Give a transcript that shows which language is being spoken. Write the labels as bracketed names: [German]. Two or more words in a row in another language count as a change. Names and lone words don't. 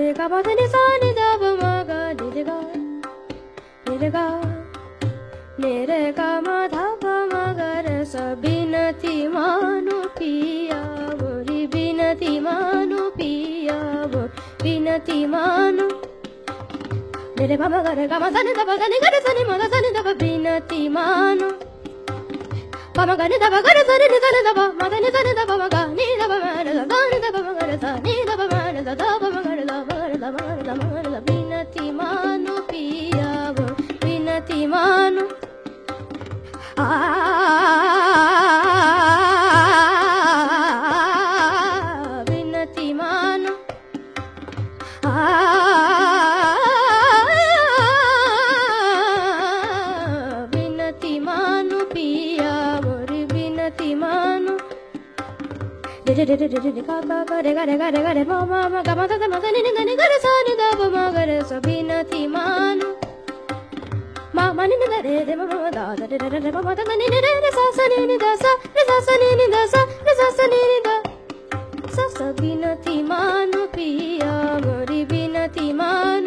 [Hindi] गा पधनि सनि द मगा निरे गा मेरे गा माधा मगर स बिनती मानो पिया मोरी बिनती मानो पिया बिनती मानो मेरे मगर गा सनि द पधनि गा सनि मगा सनि द बिनती मानो पमगनि द गर सनि नि सनि द मदनि सनि द मगा नि द मगर द नि द मगर स नि द मगर द मगर द मगर द बिनती मानो पिया बिनती मानो बिनती मानो बिनती मानो पिया मोरी बिनती मानो रे रे रे रे रे गा गा गा रे गा रे गा रे गा रे मा मा मा गा मा दा मा दा नि नि नि गा रे सा नि द मा गा रे स बिनती मानो मा मा नि नि दा रे रे मा मा दा दा रे रे रे मा मा दा नि नि रे रे सा सा नि नि दा सा रे सा सा नि नि दा सा रे सा सा नि नि दा सा सा बिनती मानो पिया मोरी बिनती मानो।